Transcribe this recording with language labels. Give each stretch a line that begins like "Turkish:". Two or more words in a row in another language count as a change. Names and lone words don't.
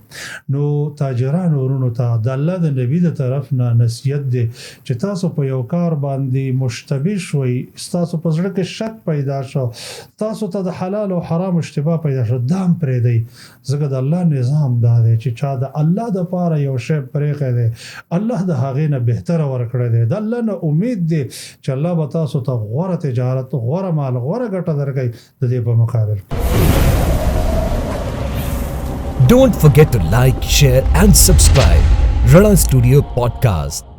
Pashto: نو تاجرانو ورونو ته د الله د نبی د طرف نه نصیحت دی چې تاسو په یو کار باندې مشتبه شوي، تاسو په زړه کې شک پیدا شو، تاسو ته د حلال او حرام اشتباه پیدا شو، دام پرېږدئ. ځکه د الله نظام دا دی چې چا د الله دپاره یو شی پرېښی دی، الله د هغې نه بهتره ورکړی دی. د الله نه امید دی چې الله به تاسو ته غوره تجارت، غوره مال، غوره ګټه درکوي د دې په مقابل.
English: Don't forget to like, share and subscribe. Rana Studio Podcast.